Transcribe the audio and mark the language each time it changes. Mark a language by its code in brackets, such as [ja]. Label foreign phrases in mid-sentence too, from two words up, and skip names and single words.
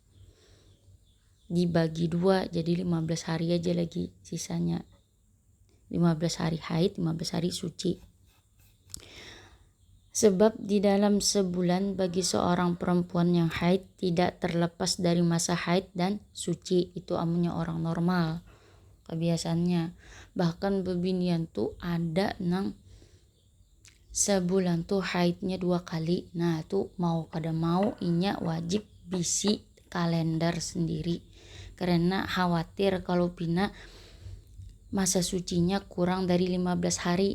[id] Dibagi 2 jadi 15 hari aja lagi sisanya. 15 hari haid, 15 hari suci. Sebab di dalam sebulan bagi seorang perempuan yang haid tidak terlepas dari masa haid dan suci. [bjn] Itu amunya orang normal kebiasaannya. Bahkan bebinian tuh ada nang sebulan tuh haidnya 2 kali. Nah tuh mau kada mau inya wajib bisi kalender sendiri, karena khawatir kalau pina masa sucinya kurang dari 15 hari.